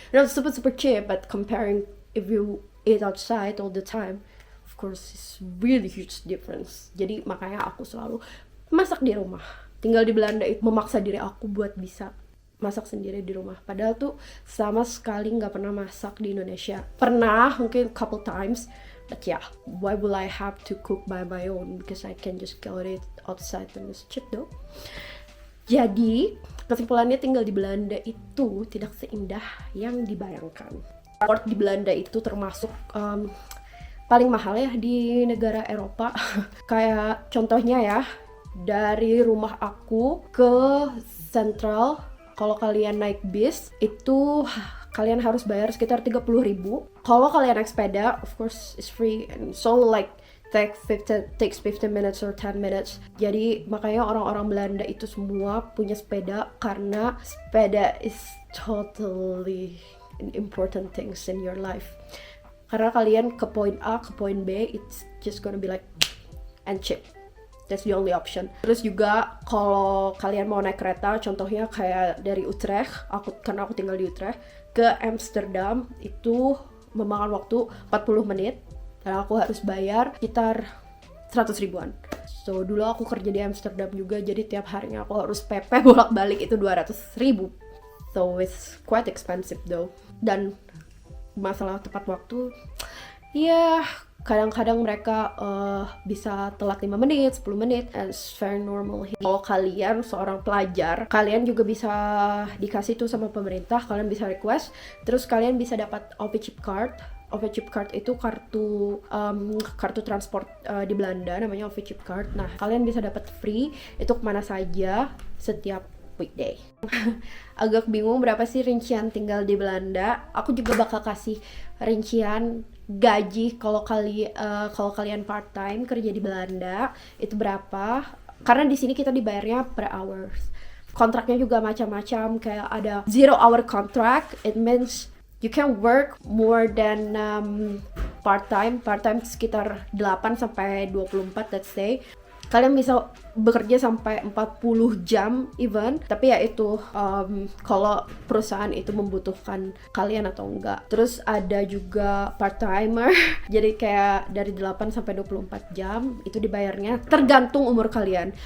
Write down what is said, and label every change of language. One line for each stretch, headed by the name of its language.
English: Not super cheap, but comparing if you eat outside all the time, of course it's really huge difference.
Indonesian: Jadi makanya aku selalu masak di rumah. Tinggal di Belanda itu memaksa diri aku buat bisa masak sendiri di rumah. Padahal tuh sama sekali nggak pernah masak di Indonesia. Pernah mungkin
English: couple times, but yeah, why will I have to cook by my own? Because I can just get it outside and it's cheap though.
Indonesian: Jadi kesimpulannya tinggal di Belanda itu tidak seindah yang dibayangkan. Transport di Belanda itu termasuk paling mahal ya di negara Eropa. Kayak contohnya ya, dari rumah aku ke Central, kalau kalian naik bis itu kalian harus bayar sekitar 30.000. Kalau kalian naik sepeda,
English: of course it's free and it's only like takes 15 minutes or 10 minutes.
Indonesian: Jadi makanya orang-orang Belanda itu semua punya sepeda karena sepeda
English: is totally an important things in your life.
Indonesian: Karena kalian ke point A ke point B,
English: it's just gonna be like and cheap. That's the only option.
Indonesian: Terus juga kalau kalian mau naik kereta, contohnya kayak dari Utrecht, karena aku tinggal di Utrecht, ke Amsterdam itu memakan waktu 40 menit dan aku harus bayar sekitar 100 ribuan. So dulu aku kerja di Amsterdam juga, jadi tiap harinya aku harus PP bolak-balik itu 200.000.
English: So it's quite expensive though.
Indonesian: Dan masalah tepat waktu, ya kadang-kadang mereka bisa telat 5 menit, 10 menit,
English: and it's very normal.
Indonesian: Kalau kalian seorang pelajar, kalian juga bisa dikasih tuh sama pemerintah, kalian bisa request, terus kalian bisa dapat OV chip card. OV chip card itu kartu transport di Belanda, namanya OV chip card. Nah, kalian bisa dapat free itu kemana saja setiap weekday. Agak bingung berapa sih rincian tinggal di Belanda. Aku juga bakal kasih rincian gaji kalau kalian part time kerja di Belanda itu berapa. Karena di sini kita dibayarnya per hours. Kontraknya juga macam-macam, kayak ada 0 hour contract.
English: It means you can work more than part time
Indonesian: sekitar 8 sampai 24,
English: let's say.
Indonesian: Kalian bisa bekerja sampai 40 jam even, tapi ya itu kalau perusahaan itu membutuhkan kalian atau enggak. Terus ada juga part timer jadi kayak dari 8 sampai 24 jam itu dibayarnya tergantung umur kalian.